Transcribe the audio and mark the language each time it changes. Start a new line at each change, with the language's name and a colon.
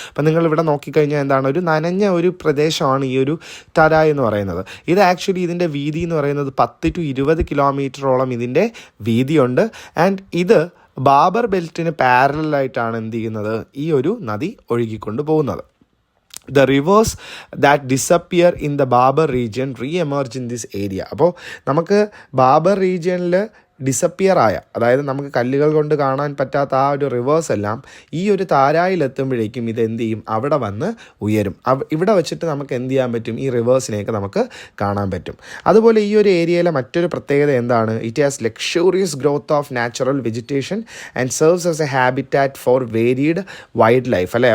Malayalam: അപ്പം നിങ്ങൾ ഇവിടെ നോക്കിക്കഴിഞ്ഞാൽ എന്താണ്, ഒരു നനഞ്ഞ ഒരു പ്രദേശമാണ് ഈ ഒരു താരായ് എന്ന് പറയുന്നത്. ഇത് ആക്ച്വലി ഇതിൻ്റെ വീതി എന്ന് പറയുന്നത് 10 to 20 കിലോമീറ്ററോളം ഇതിൻ്റെ വീതിയുണ്ട്. ആൻഡ് ഇത് ബാബർ ബെൽറ്റിന് പാരലായിട്ടാണ് എന്ത് ചെയ്യുന്നത്, ഈ ഒരു നദി ഒഴുകിക്കൊണ്ട് പോകുന്നത്.
English: The rivers that disappear in the Babar region re-emerge in this area.
Malayalam: അപ്പോൾ നമുക്ക് ബാബർ റീജിയനിൽ ഡിസപ്പിയർ ആയ, അതായത് നമുക്ക് കല്ലുകൾ കൊണ്ട് കാണാൻ പറ്റാത്ത ആ ഒരു റിവേഴ്സ് എല്ലാം ഈ ഒരു താരായിലെത്തുമ്പോഴേക്കും ഇത് എന്ത് ചെയ്യും, അവിടെ വന്ന് ഉയരും. ഇവിടെ വെച്ചിട്ട് നമുക്ക് എന്ത് ചെയ്യാൻ പറ്റും, ഈ റിവേഴ്സിനെയൊക്കെ നമുക്ക് കാണാൻ പറ്റും. അതുപോലെ ഈ ഒരു ഏരിയയിലെ മറ്റൊരു പ്രത്യേകത എന്താണ്,
English: it has luxurious growth of natural vegetation and serves as a habitat for varied wildlife
Malayalam: അല്ലേ.